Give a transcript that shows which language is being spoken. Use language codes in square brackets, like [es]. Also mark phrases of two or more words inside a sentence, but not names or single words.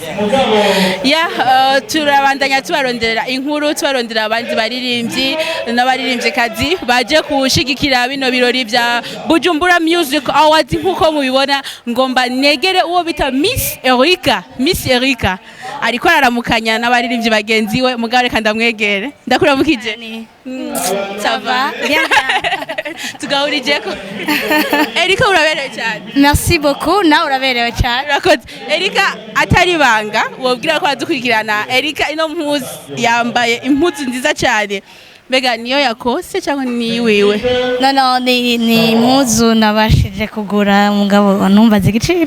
[rn] Turabandanya tubarondera inkuru, tubarondera abandi baririmbyi n'abaririmvyikazi baje kushigikira bino birori bya Bujumbura Music Awards. Nkuko mubibona ngomba negere uwo bita Miss Erika ariko araramukanya n'abaririmbyi bagenzi we, mugabo reka ndamwegere. Ndakuramukije. [fr] Ça va? Bien. [rn] Tugahurije ko. Erika uraberewe cyane. [fr] Merci beaucoup. [rn] Na uraberewe cyane. Urakoze. Erika atari banga wobwira ko adukurikirana. Erika ino mpuzu yambaye impuzu nziza cyane. Mbega niyo yakose cyangwa ni wiwe? No, ni impuzu nabashije kugura mugabo numva zigiciro.